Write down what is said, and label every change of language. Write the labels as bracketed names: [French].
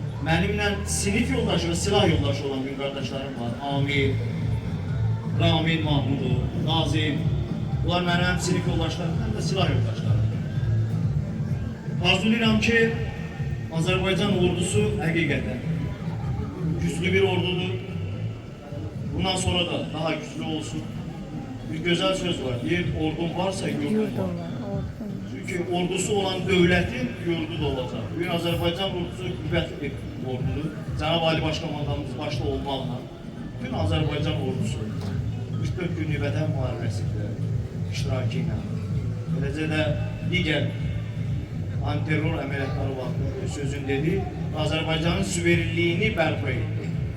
[Azerbaijani] Mənimlə sinif yoldaşı və silah yoldaşı olan bir qardaşlarım var. Amil, Ramil Mahmudov, Nazim. Bunlar mənim həm sinif yoldaşlarım, həm də silah yoldaşlarım. Arzulayıram ki, Azərbaycan ordusu həqiqətən güclü bir ordudur. Bundan sonra da daha güçlü olsun. Bir güzel söz var. Deyir, ordun varsa yurdun var. [Turkish] Çünkü ordusu olan devletin yurdu da olacak. Bugün Azerbaycan ordusu kuvvetli bir ordudur. [Azerbaijani] Cenab-ı Ali Başkomandanımız başta olmaqla bütün Azerbaycan ordusu 44 günlük vətən müharibəsində iştirakı ilə, eləcə də digər antiterror əməliyyatları vaxtı sözün dedi, Azərbaycanın suverenliyini bərpa etdi.